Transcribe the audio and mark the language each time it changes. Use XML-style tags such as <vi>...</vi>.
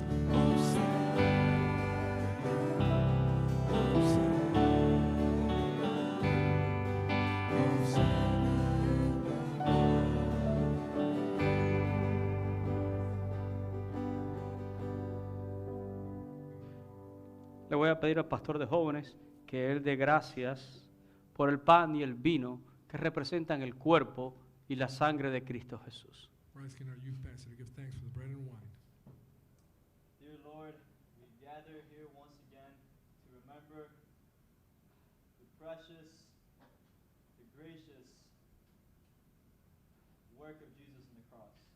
<en>Hosanna, Hosanna, Hosanna in the night.</en> <es>Le voy a pedir al pastor de jóvenes que Él dé gracias por el pan y el vino que representan el cuerpo y la sangre de Cristo Jesús.</es> <en>We're asking our youth pastor to give thanks for the bread and wine. Dear Lord, we gather here once again to remember the precious, the gracious work of Jesus on the cross.</en>